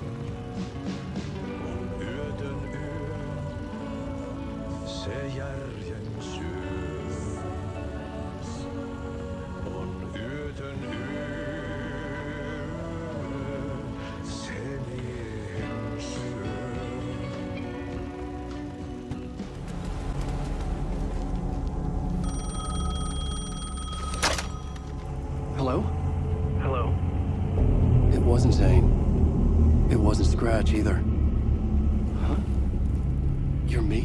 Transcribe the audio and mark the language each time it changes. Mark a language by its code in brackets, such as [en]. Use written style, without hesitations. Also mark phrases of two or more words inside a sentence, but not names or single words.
[fi] On yötön yö, se järjen syö. On yötön yö, se miehen syö. [en] Hello? Hello. It wasn't Zane. It wasn't Scratch either. Huh? You're me?